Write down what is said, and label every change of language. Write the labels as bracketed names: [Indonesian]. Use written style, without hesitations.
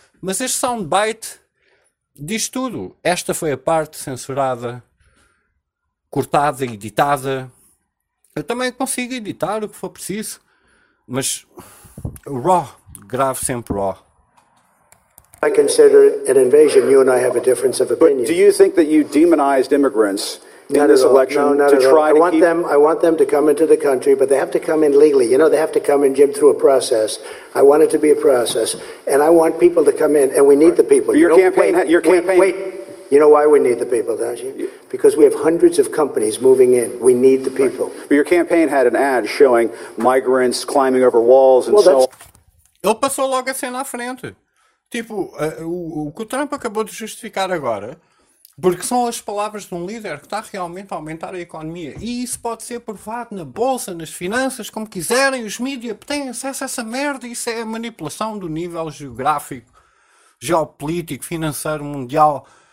[Portuguese] Mas este soundbite diz tudo. Esta foi a parte censurada, cortada, editada. Eu também consigo editar o que for preciso, mas raw, gravo sempre raw. [English] I consider it an invasion. You and I have a difference of opinion. But do you think that you demonized immigrants not in this election to try to keep them? I want them to come into the country, but they have to come in legally. You know, they have to come in, Jim, through a process. I want it to be a process, and I want people to come in, and we need the people. But your campaign. Wait. You know why we need the people, don't you? because we have hundreds of companies moving in. We need the people. Right. But your campaign had an ad showing migrants climbing over walls and well, so on. [Portuguese] Ele passou logo assim na frente. Tipo, o que o Trump acabou de justificar agora, porque são as palavras de um líder que está realmente a aumentar a economia. E isso pode ser provado na bolsa, nas finanças, como quiserem. Os mídia têm acesso a essa merda. Isso é a manipulação do nível geográfico, geopolítico, financeiro, mundial.